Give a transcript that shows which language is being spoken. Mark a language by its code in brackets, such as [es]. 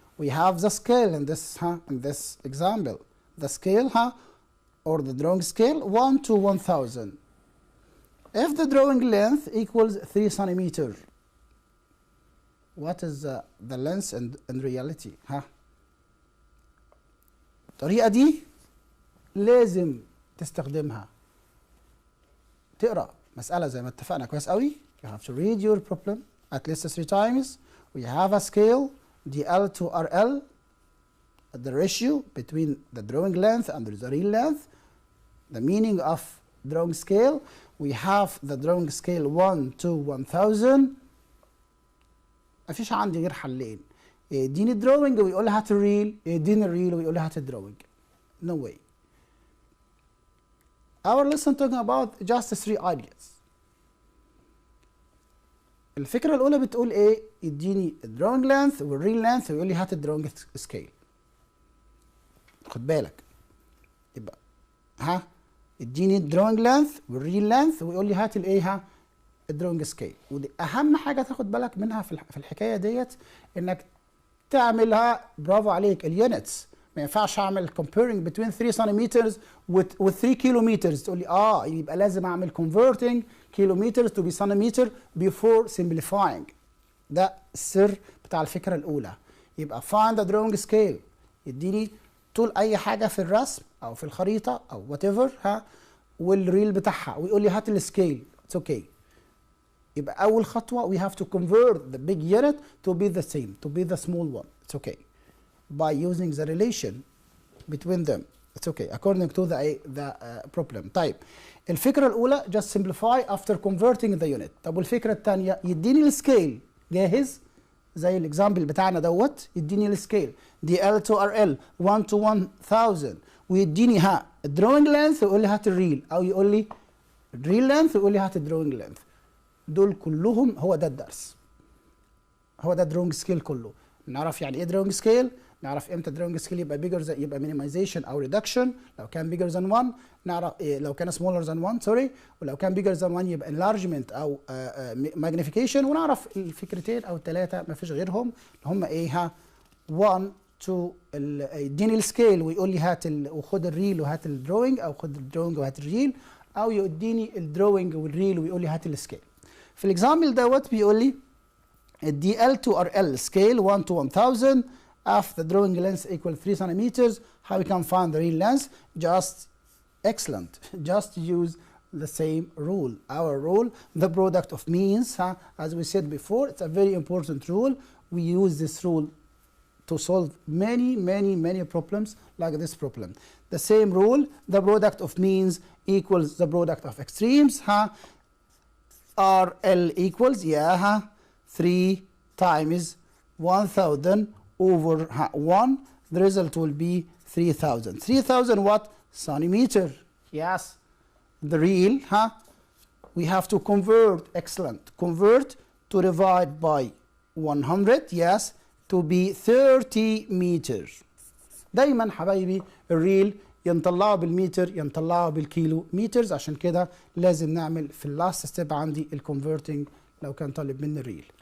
[en] We have the scale in this example. The scale or the drawing scale 1 to 1,000. If the drawing length equals 3 centimeter, what is the length in reality? [ar] الطريقة دي لازم تستخدمها. تقرأ مسألة زي ما اتفقنا كويس قوي. [en] You have to read your problem at least 3 times. We have a scale DL to RL, the ratio between the drawing length and the real length. The meaning of drawing scale, we have the drawing scale 1 to 1,000. [ar] مفيش عندي غير حلين، يديني الدروينج ويقول لي هات الريل، يديني الريل ويقول لي هات الدروينج. [en] No way. Our lesson talking about just 3 ideas. [ar] الفكرة الأولى بتقول إيه؟ يديني الدراونج لينث والريل لينث ويقول لي هات الدراونج سكيل. خد بالك. يبقى يديني الدراونج لينث والريل لينث ويقول لي هات الإيه الدراونج سكيل. ودي أهم حاجة تاخد بالك منها في الحكاية ديت، إنك تعملها برافو عليك اليونتس. ما ينفعش أعمل [en] comparing between 3 centimeters with 3 kilometers [ar] تقول لي يبقى لازم أعمل [en] converting kilometers to be centimeter before simplifying. [ar] ده السر بتاع الفكرة الأولى. يبقى [en] find the drawing scale [ar] يديني طول أي حاجة في الرسم أو في الخريطة أو whatever والريل بتاعها ويقول لي هات السكيل. [en] It's okay. [ar] يبقى أول خطوة [en] we have to convert the big unit to be the same, to be the small one. It's okay. By using the relation between them. It's okay according to the problem. [ar] طيب الفكرة الأولى [en] just simplify after converting the unit. [ar] طب والفكرة الثانية يديني السكيل جاهز زي الاكزامبل بتاعنا دوت، يديني السكيل DL to RL 1 to 1,000 ويديني الدروينج لينث ويقول لي هات الريل، أو يقول لي الريل لينث ويقول لي هات الدروينج لينث. دول كلهم هو ده الدرس، هو ده الدروينج سكيل كله. نعرف يعني ايه دروينج سكيل، نعرف امتى دروينج سكيل يبقى بيجر يبقى مينيمايزيشن او ريدكشن، لو كان بيجر ذان 1 نعرف لو كان [en] smaller than 1 sorry, [ar] ولو كان [en] bigger than 1 [ar] يبقى انلارجمنت او ماجنيفيكيشن. ونعرف الفكرتين او الثلاثه ما فيش غيرهم اللي هم ايه 1 تو يديني السكيل ويقول لي هات وخد الريل وهات الدروينج، او خد الدروينج وهات الريل، او يديني الدروينج والريل ويقول لي هات السكيل. في الاكزامبل دوت بيقول لي الدي [en] L2RL scale 1 to 1000 if the drawing length equal 3 centimeters. How we can find the real length? Just excellent. Just use the same rule. Our rule, the product of means, as we said before, it's a very important rule. We use this rule to solve many problems like this problem. The same rule, the product of means equals the product of extremes. RL equals 3 times 1000 over 1. The result will be 3000. 3000 what? Centimeter. Yes. The real, we have to convert, excellent. Convert to divide by 100, yes, to be 30 meter. [ar] دايما حبايبي الريل ينطلعوا بالمتر ينطلعوا بالكيلو مترز، عشان كده لازم نعمل في اللاست ستيب عندي الكونفرتنج لو كان طالب مني الريل.